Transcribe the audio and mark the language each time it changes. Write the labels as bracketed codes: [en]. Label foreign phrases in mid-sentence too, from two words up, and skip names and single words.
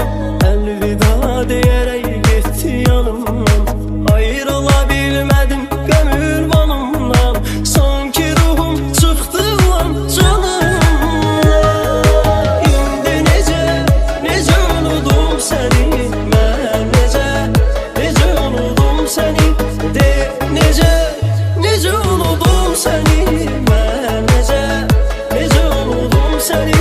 [tr] Elvida diyerek gitti yanımdan, ayrıla bilmedim gönül banımdan. Sanki ruhum çıktı lan canımdan. [az] İndi necə unudum səni mən necə unudum səni de necə unudum səni mən necə unudum səni.